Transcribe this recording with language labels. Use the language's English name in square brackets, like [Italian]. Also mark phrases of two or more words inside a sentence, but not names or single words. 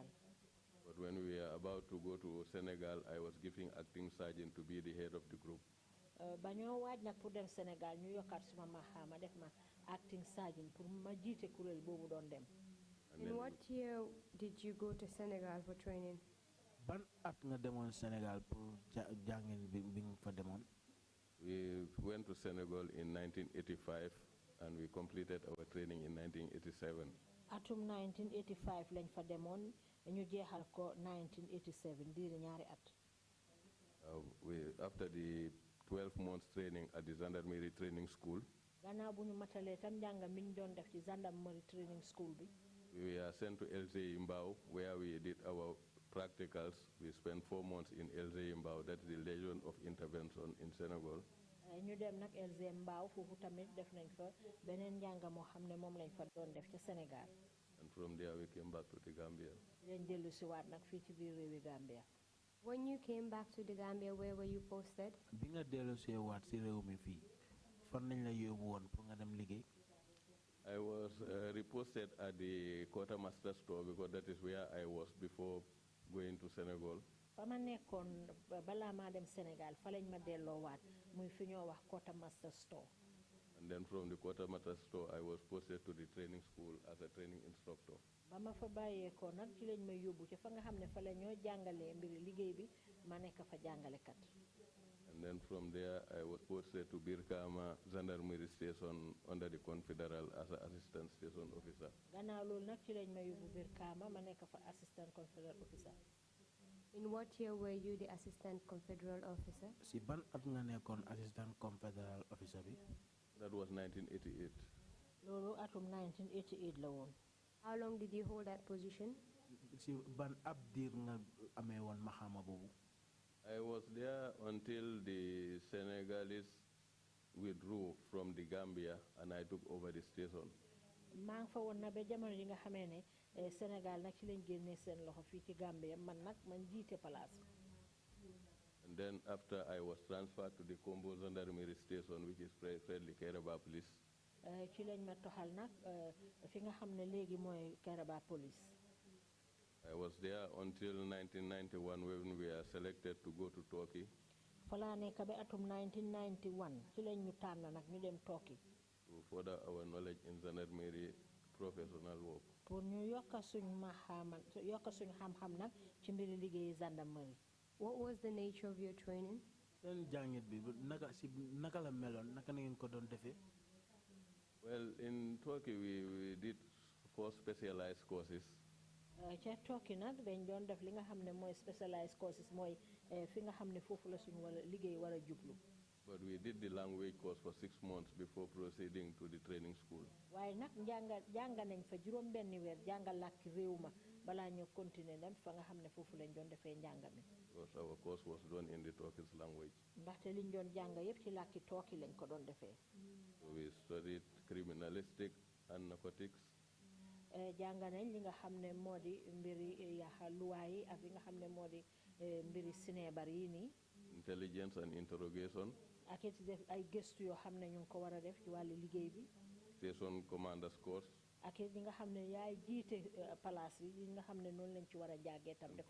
[English] But when we were about to go to Senegal, I was giving acting sergeant to be the head of the group. [Wolof] ba ñoo waaj nag pour dem Sénégal ñu yokkaat suma maxaama def ma [English] acting sergeant [Wolof] pour ma jiite kuréel boobu doon dem. [English] In what year did you go to Senegal for training? [Wolof] ban at nga demoon Sénégal pour jàngin bi nga fa demoon. [English] We went to Senegal in 1985 and we completed our training in 1987. [Wolof] atum 1985 lañ fa demoon ñu jeexal ko 1987 diiri ñaari at. [English] After the 12 months training at the gendarmerie training school, [Wolof] gannaaw bu ñu matalee tam njàng mi ñu doon def ci [English] gendarmerie training school [Wolof] bi. [English] we were sent to LG Mbao where we did our practicals. We spent 4 months in LG Mbao, that's the Legion of Intervention in Senegal. [Wolof] ñu dem nag LG Mbao foofu tamit def nañ fa beneen njàng moo xam ne moom lañ fa doon def ca Sénégal. [English] And from there we came back to the Gambia. [Wolof] leen dellu si waat nag fii ci biir réewi Gambia. [English] When you came back to the Gambia, where were you posted? [Wolof] bi nga dellu see waat si réew mi fii fan nañ la yóbbu woon pour nga dem liggéey. [English] I was reposted at the quartermaster store because that is where I was before going to Senegal. [Wolof] fa ma nekkoon balaa maa dem Sénégal fa lañ ma delloo waat muy fi ñoo wax [English] quartermaster store. And then from the quartermaster store, I was posted to the training school as a training instructor. [Wolof] ba ma fa bàyyeekoo nag ci lañ ma yóbbu ca fa nga xam ne fa la ñoo jàngalee mbiri liggéey bi ma nekk fa jàngalekat. [English] And then from there, I was posted to Birkama Gendarmerie Station under the Confederal as an assistant station officer. [Wolof] gannaaw loolu nag ci lañ ma yóbbu Birkama ma nekk fa [English] assistant confederal officer. In what year were you the assistant confederal officer? [Wolof] Si ban at nga nekkoon [English] assistant confederal officer [Wolof] bi? [English] That was 1988. [Wolof] loolu atum 1988 la woon. [English] How long did you hold that position? [Wolof] Si ban ab diir nga amee woon maxaama boobu? [English] I was there until the Senegalese withdrew from the Gambia and I took over the station. [Wolof] maa ngi fa woon na ba jamono yi nga xamee ne Sénégal nag ci lañ génnee seen loxo fii ci Gambia man nag man jiite place. [English] And then after I was transferred to the Combo Gendarmerie Station, which is presently Kairaba Police. [Wolof] ci lañ ma toxal nag fi nga xam ne léegi mooy Kairaba Police. [English] I was there until 1991 when we are selected to go to Turkey. [Wolof] fa laa nekk ba atum 1991 ci lañ ñu tànn nag ñu dem Turkey. [English] To further our knowledge in gendarmerie professional work. [Wolof] pour ñu yokk suñ xam-xam nag ci mbiri liggéeyi gendarmerie. [English] What was the nature of your training? [Wolof] Seen jàngit bi naka la meloon naka na ngeen ko doon defee? [English] Well, in Turkey we did 4 specialized courses. [Wolof] ca Turkey nag dañ doon def li nga xam ne mooy [English] specialized courses [Wolof] mooy fi nga xam ne foofu la suñu wala liggéey war a jublu. [English] But we did the language course for 6 months before proceeding to the training school. [Wolof] waaye nag jànga nañ fa juróom benni weer jàngal làkki réew ma balaa ñu continuer dem fa nga xam ne foofu lañ doon defee njànga mi. [English] Because our course was done in the Turkish language. [Wolof] ndaxte liñ doon jànga yépp ci làkki Turkey lañ ko doon defee. [English] So we studied criminalistic and narcotics. [Wolof] jànga nañ li nga xam ne moo di mbiri yaxa luwaa yi ak li nga xam ne moo di mbiri sineebar yi nii. [English] Intelligence and interrogation. [Wolof] ak it def ay gëstu yoo xam ne ñu ngi ko war a def ci wàllu liggéey bi. [English] Station commanders course. [Wolof] ak it ñi nga xam ne yaay jiite place yi nga xam ne noonu lañ ci war a jàggee tam def nañ ko.